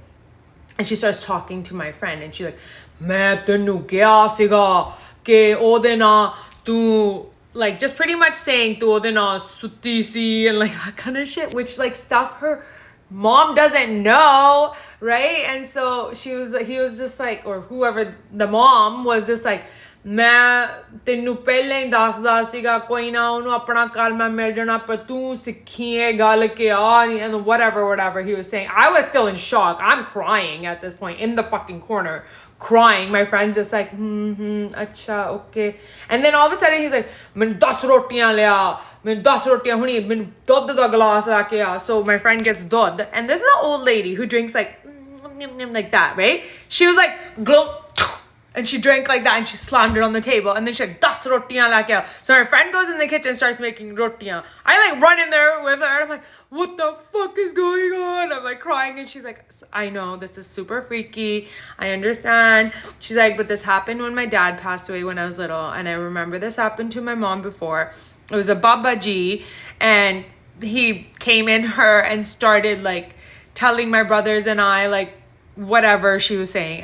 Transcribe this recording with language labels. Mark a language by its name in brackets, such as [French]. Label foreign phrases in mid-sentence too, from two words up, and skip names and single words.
[English] And she starts talking to my friend. And she's like, [Punjabi] "ਮੈਂ ਤੈਨੂੰ ਕਿਆ ਸੀਗਾ ਕਿ ਓਦੇ ਨਾ ਤੂੰ," [English] like just pretty much saying [Punjabi] ਤੂੰ ਓਦੇ ਨਾ ਸੁੱਤੀ ਸੀ, [English] and like that kind of shit, which like stuff her mom doesn't know, right? And so he was just like, or whoever the mom was just like, [Punjabi] ਮੈਂ ਤੈਨੂੰ ਪਹਿਲਾਂ ਹੀ ਦੱਸਦਾ ਸੀਗਾ ਕੋਈ ਨਾ ਉਹਨੂੰ ਆਪਣਾ ਕਲਮਾ ਮਿਲ ਜਾਣਾ ਪਰ ਤੂੰ ਸਿੱਖੀ ਇਹ ਗੱਲ ਕਿ [English] and whatever he was saying. I was still in shock. I'm crying at this point in the fucking corner, crying. My friend's just like, acha, okay. And then all of a sudden he's like, [Punjabi] ਮੈਨੂੰ 10 ਰੋਟੀਆਂ ਲਿਆ, ਮੈਨੂੰ 10 ਰੋਟੀਆਂ ਹੁਣੀ, ਮੈਨੂੰ ਦੁੱਧ ਦਾ ਗਲਾਸ ਲੈ ਕੇ ਆ. [English] So my friend gets ਦੁੱਧ, and this is an old lady who drinks like that, right? She was like, glug, And she drank like that and she slammed it on the table. And then she's like, [Punjabi] "ਦਸ ਰੋਟੀਆਂ ਲਿਆ ਕੇ ਆਓ." [English] So her friend goes in the kitchen and starts making rotiyan. I like run in there with her and I'm like, "What the fuck is going on?" I'm like crying and she's like, "I know, this is super freaky. I understand." She's like, "But this happened when my dad passed away when I was little. And I remember this happened to my mom before. It was a Baba Ji and he came in her and started like telling my brothers and I like whatever she was saying."